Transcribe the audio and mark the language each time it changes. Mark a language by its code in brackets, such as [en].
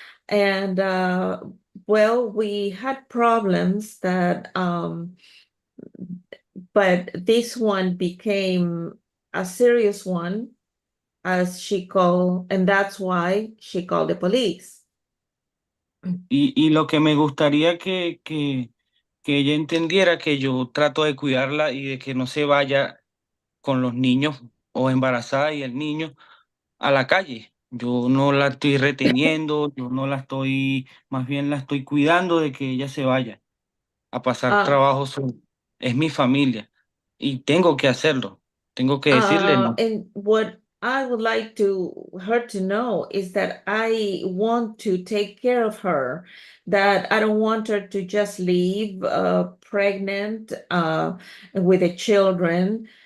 [en] And well, we had problems that, but this one became a serious one, as she called, and that's why she called the police. [es] y lo que me gustaría que ella entendiera que yo trato de cuidarla y de que no se vaya con los niños o embarazada y el niño a la calle. Yo no la estoy reteniendo, yo no la estoy, más bien la estoy cuidando de que ella se vaya a pasar trabajo solo. Es mi familia y tengo que hacerlo. Tengo que decirle no. [en] And what I would like her to know is that I want to take care of her, that I don't want her to just leave pregnant with the children.